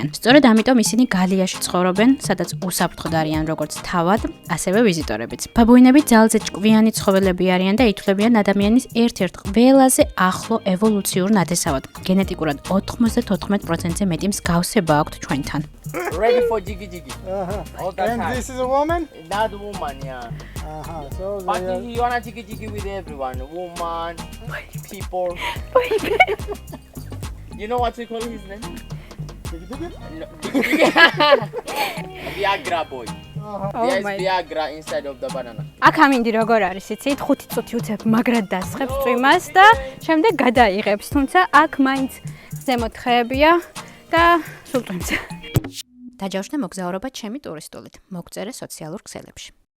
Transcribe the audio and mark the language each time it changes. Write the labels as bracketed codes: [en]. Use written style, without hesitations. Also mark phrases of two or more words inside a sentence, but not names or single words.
[ka] სწორედ ამიტომ ისინი გალიაში ცხოვრობენ, სადაც უსაფრთხოდ არიან როგორც თავად, ასევე ვიზიტორებიც. ბაბუინები ძალზე ჭკვიანი ცხოველები არიან და ითვლებიან ადამიანის ერთ-ერთ ყველაზე ახლო ევოლუციურ ნათესავად. გენეტიკურად 94%-ზე მეტი მსგავსება აქვთ ჩვენთან. [en] Ready for jiggy. All that And time. this is a woman? That woman, yeah. So But they you wanna jiggy with everyone, woman, people. You know what we call his name? No, Viagra boy. There's Viagra inside of the banana. [ka] აქ ამინდი როგორ არის, იცით? 5 წუთი უცებ მაგრად დასხებს წვიმას და შემდეგ გადაიღებს, თუმცა აქ მაინც ზემოთ ხეებია და სულ წვიმს. დაჯავშნე მოგზაურობა ჩემი ტურისტულით. მოგწერე სოციალურ ქსელებში.